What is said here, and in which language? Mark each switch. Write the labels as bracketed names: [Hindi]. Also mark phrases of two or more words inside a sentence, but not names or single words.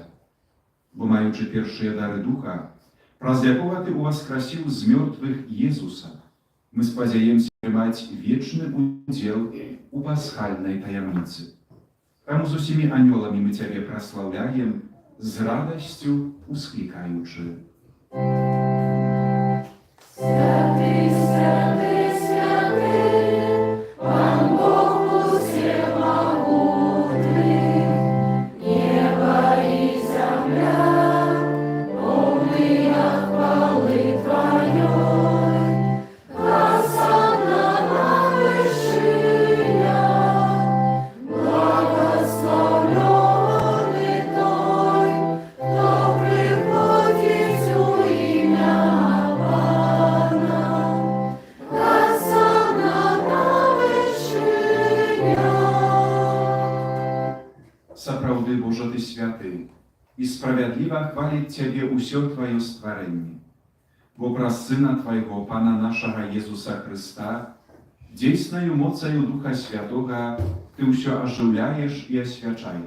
[Belarusian] Бо маючы першыя дары духа, праз якога Ты уваскрасіў з мёртвых Езуса, мы спадзяемся маць вечны удзел у пасхальнай таямніцы. Таму з усімі анёламі мы Цябе праслаўляем, з радасцю усклікаючы. [Ukrainian] Святый, святый, святый, Пан Бог всемогутный, [Russian] небо и земля, полные хвалы Твоей, Хосанна на вершинах, благословенный Той, кто приходит у имя Пана. Хосанна на вершинах. [Belarusian] Сапраўды, Божа, Ты святы, і справядліва хваліць Цябе ўсё Тваё стварэнне. Бо праз Сына Твайго, Пана нашага Езуса Христа, дзейснаю моцаю Духа Святога Ты ўсё ажыўляеш і асвячаеш.